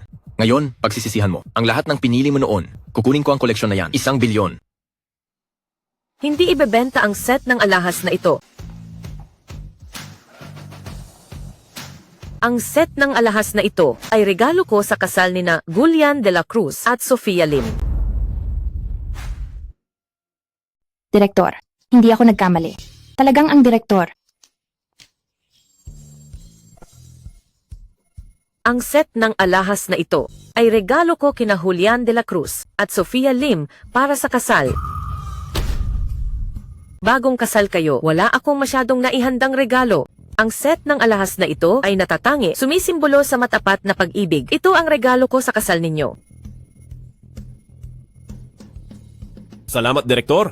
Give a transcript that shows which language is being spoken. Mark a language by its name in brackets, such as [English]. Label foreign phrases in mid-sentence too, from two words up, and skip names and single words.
[Filipino] Ngayon, pagsisisihan mo. Ang lahat ng pinili mo noon, kukunin ko ang koleksyon na yan. 1 bilyon. Hindi ibebenta ang set ng alahas na ito. Ang set ng alahas na ito ay regalo ko sa kasal ni na Julian de la Cruz at Sophia Lim. Direktor, hindi ako nagkamali. Talagang ang direktor. Ang set ng alahas na ito ay regalo ko kina Julian de la Cruz at Sophia Lim para sa kasal. Bagong kasal kayo, wala akong masyadong naihandang regalo. Ang set ng alahas na ito ay natatangi, sumisimbolo sa matapat na pag-ibig. Ito ang regalo ko sa kasal ninyo. Salamat, Direktor.